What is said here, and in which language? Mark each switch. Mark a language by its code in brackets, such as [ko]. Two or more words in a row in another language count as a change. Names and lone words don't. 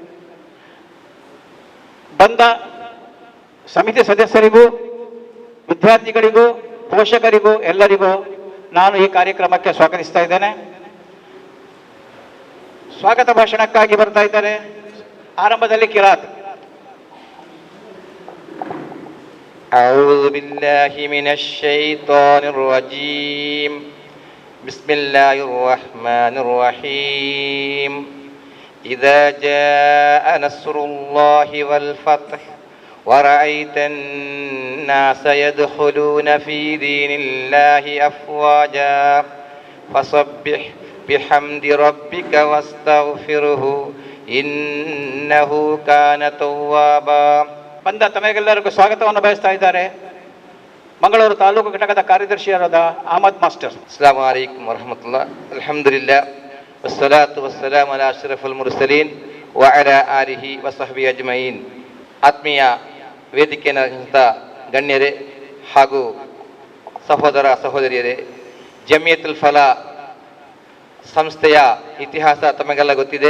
[kn] ಬಂದ ಸಮಿತಿ ಸದಸ್ಯರಿಗೂ ವಿದ್ಯಾರ್ಥಿಗಳಿಗೂ ಪೋಷಕರಿಗೂ ಎಲ್ಲರಿಗೂ ನಾನು ಈ ಕಾರ್ಯಕ್ರಮಕ್ಕೆ ಸ್ವಾಗತಿಸ್ತಾ ಇದ್ದೇನೆ. ಸ್ವಾಗತ ಭಾಷಣಕ್ಕಾಗಿ ಬರ್ತಾ ಇದ್ದಾರೆ. ಆರಂಭದಲ್ಲಿ ಕಿರಾತ್. [ar] أعوذ بالله من الشيطان الرجيم بسم الله الرحمن الرحيم إذا جاء نصر الله والفتح ورأيت الناس يدخلون في دين الله أفواجا فسبح بحمد ربك واستغفره إنه كان توابا. [kn] ಬಂದ ತಮಗೆಲ್ಲರಿಗೂ ಸ್ವಾಗತವನ್ನು ಬಯಸ್ತಾ ಇದ್ದಾರೆ ಮಂಗಳೂರು ತಾಲೂಕು ಘಟಕದ ಕಾರ್ಯದರ್ಶಿಯಾದ ಅಹಮದ್ ಮಾಸ್ಟರ್. [ar] السلام عليكم ورحمة الله. الحمد لله والصلاة والسلام على أشرف المرسلين و على آله و صحبه أجمعين. [kn] ಆತ್ಮೀಯ ವೇದಿಕೆಯಂಥ ಗಣ್ಯರೇ ಹಾಗೂ ಸಹೋದರ ಸಹೋದರಿಯರೇ, ಜಮಿಯತುಲ್ ಫಲಾ ಸಂಸ್ಥೆಯ ಇತಿಹಾಸ ತಮಗೆಲ್ಲ ಗೊತ್ತಿದೆ.